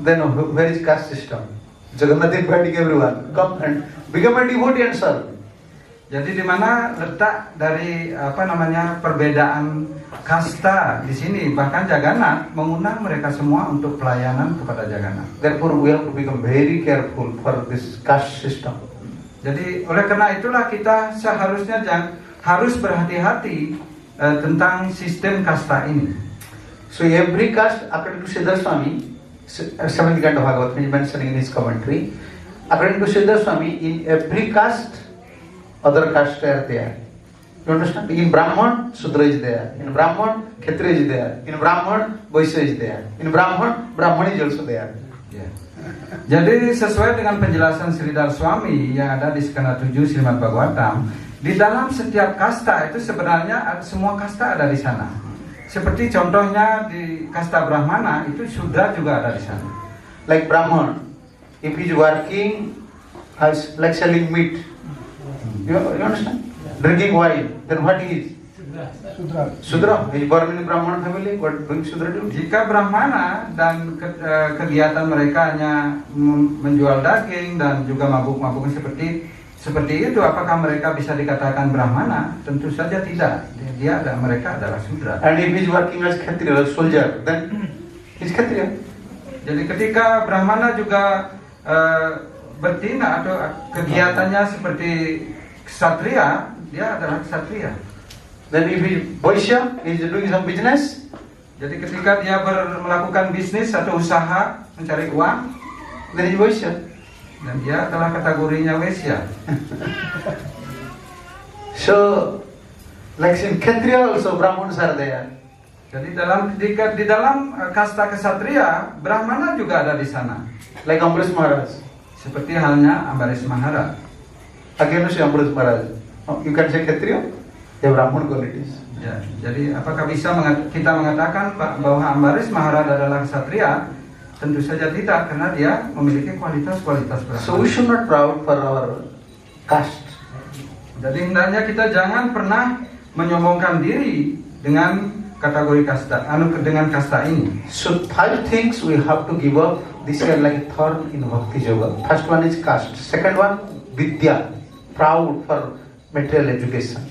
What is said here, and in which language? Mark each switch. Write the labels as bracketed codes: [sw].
[en] Then where is caste system? Jagannath inviting everyone, come and become a devotee and serve. [id] Jadi di mana letak dari perbedaan kasta di sini? Bahkan Jagannath mengundang mereka semua untuk pelayanan kepada Jagannath. [en] Therefore, we have to become very careful for this caste system. [id] Jadi oleh karena itulah kita seharusnya harus berhati-hati tentang sistem kasta ini. [en] So every caste, according to Siddhar Swami, 7th Canto Bhagavad is mentioning in his commentary, according to Siddhar Swami, in every caste, other castes are there. You understand? In Brahman, Sudra is there. In Brahman, Kshatriya is there. In Brahman, Vaishya is there. In Brahman, Brahman is also there. [id] Ya. Jadi sesuai dengan penjelasan Sridhar Swami yang ada di skena 7 Srimad Bhagavatam, di dalam setiap kasta itu sebenarnya semua kasta ada di sana. Seperti contohnya di kasta Brahmana itu Sudra juga ada di sana. [en] Like Brahman, if he is working as like selling meat, you understand? Drinking wine, then what he is? Sudra. He is born in Brahman family. What doing Sudra do? [id] Jika Brahmana dan kegiatan mereka hanya menjual daging dan juga mabuk-mabuk seperti itu, apakah mereka bisa dikatakan Brahmana? Tentu saja tidak. Mereka adalah Sudra. [en] And if he is working as Kshatriya, as soldier, then he is Kshatriya. [id] Jadi ketika Brahmana juga bertindak atau kegiatannya seperti Kshatriya, dia adalah Kshatriya. [en] Then if he is Vaishya, he is doing some business. [id] Jadi ketika dia melakukan bisnis atau usaha mencari uang, [en] then he is Vaishya. [id] dan dia adalah kategorinya Wesya. [en] So, like in Kshatriya also Brahmanas are there. [id] Jadi di dalam kasta Kshatriya, Brahmana juga ada di sana. [en] Like Ambarish Maharaj. [id] Seperti halnya Ambarish Maharaj. [en] Again, you say Ambarish Maharaj. You can say Kshatriya, they have Brahman qualities. [id] Ya, jadi apakah bisa kita mengatakan bahwa Ambarish Maharaj adalah Kshatriya? Tentu saja tidak, karena dia memiliki kualitas-kualitas Brahmana. [en] So we should not proud for our caste. [id] Jadi hendaknya kita jangan pernah menyombongkan diri dengan kategori kasta, dengan kasta ini. [en] So 5 things we have to give up. This is like a thorn in Bhakti Yoga. First one is caste. Second one, Vidya. Proud for material education.